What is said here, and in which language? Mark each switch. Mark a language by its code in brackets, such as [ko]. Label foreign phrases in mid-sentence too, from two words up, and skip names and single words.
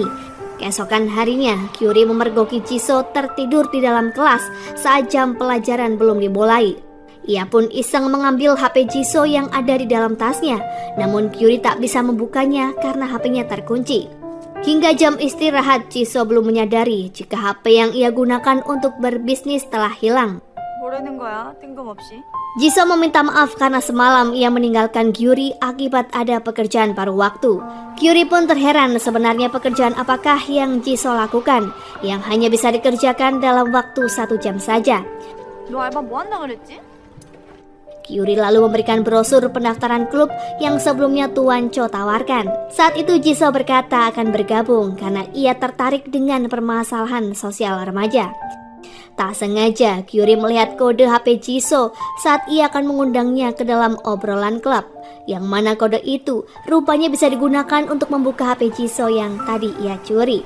[id] Keesokan harinya, Gyuri memergoki Jisoo tertidur di dalam kelas saat jam pelajaran belum dimulai. Ia pun iseng mengambil HP Jisoo yang ada di dalam tasnya, namun Gyuri tak bisa membukanya karena HP-nya terkunci. Hingga jam istirahat, Jisoo belum menyadari jika HP yang ia gunakan untuk berbisnis telah hilang. [ko] 뭐라는 거야? 뜬금없이. [id] Jisoo meminta maaf karena semalam ia meninggalkan Gyuri akibat ada pekerjaan paruh waktu. Gyuri pun terheran sebenarnya pekerjaan apakah yang Jisoo lakukan yang hanya bisa dikerjakan dalam waktu 1 jam saja. [ko] 너 알바 뭐 한다 그랬지? [id] Gyuri lalu memberikan brosur pendaftaran klub yang sebelumnya Tuan Cho tawarkan. Saat itu Jisoo berkata akan bergabung karena ia tertarik dengan permasalahan sosial remaja. Tak sengaja Gyuri melihat kode HP Jisoo saat ia akan mengundangnya ke dalam obrolan klub, yang mana kode itu rupanya bisa digunakan untuk membuka HP Jisoo yang tadi ia curi.